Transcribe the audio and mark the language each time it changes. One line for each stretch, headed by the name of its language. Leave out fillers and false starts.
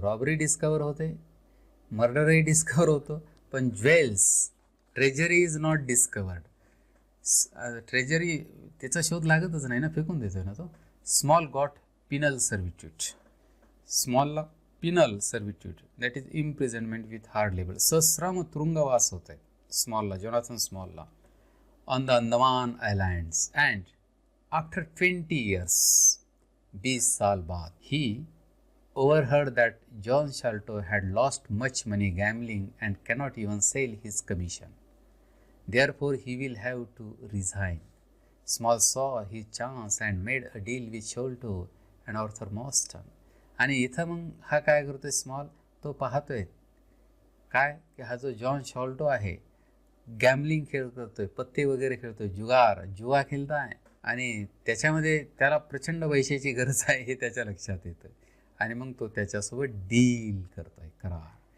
Marathi: Robbery डिस्कवर होते, मर्डरही डिस्कवर होतो, पण jewels,
English: Treasury is not discovered.
Marathi: Treasury त्याचा शोध लागतच नाही ना, फेकून देतोय ना तो.
English: small got penal servitude,
Marathi: स्मॉलला Pinal सर्व्हिट्यूट,
English: That is imprisonment with hard labour.
Marathi: सश्रम तुरुंगवास होत आहे स्मॉलला, Jonathan स्मॉलला.
English: on the Andaman Islands, and after 20 years,
Hindi: 20 साल बाद,
English: he overheard that John Sholto had lost much money gambling and cannot even sell his commission. Therefore, he will have to resign. Small saw his chance and made a deal with Sholto and Arthur Mostyn.
Marathi: आणि इथं मग हा काय करतोय small, तो पाहतोय काय की हा जो जॉन शॉल्टो आहे गॅमलिंग खेळ करतोय, पत्ते वगैरे खेळतोय, जुवा खेळताय आणि त्याच्यामध्ये त्याला प्रचंड पैशाची गरज आहे हे त्याच्या लक्षात येतं आणि मग तो त्याच्यासोबत डील करतोय, करार.